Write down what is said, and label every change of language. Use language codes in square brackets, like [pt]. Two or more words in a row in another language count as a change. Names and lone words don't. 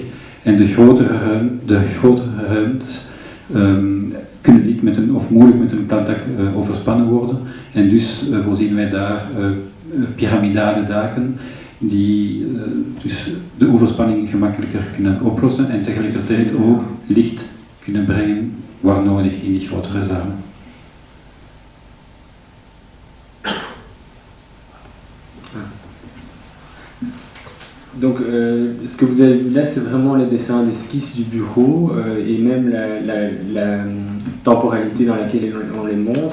[nl] En de grotere ruimtes kunnen niet met of moeilijk met een platdak overspannen worden. En dus voorzien wij daar piramidale daken die dus de overspanning gemakkelijker kunnen oplossen en tegelijkertijd ook licht kunnen brengen waar nodig in die grotere zalen. [fr] Donc, ce que vous avez vu là, c'est vraiment les dessins d'esquisse du bureau et même la temporalité dans laquelle on les montre.